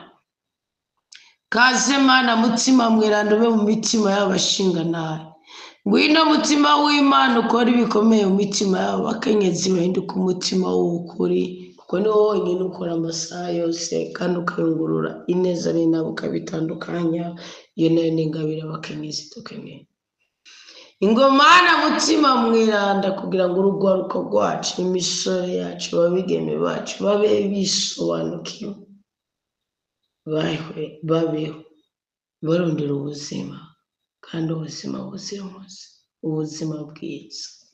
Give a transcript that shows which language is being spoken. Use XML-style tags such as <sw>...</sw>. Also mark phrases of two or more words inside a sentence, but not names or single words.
<rn>Kaze Mana mutima mweranda ube mu mitima y'abashinganaye. Ngwino mutima w'Imana ukora ibikomeye mu mitima y'abakenyezi bahinduka umutima w'ukuri, kuko ni wowe wenyine ukora amasaha yose kandi ukayungurura ineza n'inabi ukabitandukanya. Iyo nayo ni ingabire abakenyezi dukeneye. Ingomana mutima mweranda kugira ngo urugwaruko rwacu imisore yacu babigeme bacu babe bisobanukiwe, babeho barondera ubuzima kandi ubuzima buzira umuze, ubuzima bwiza.</rn>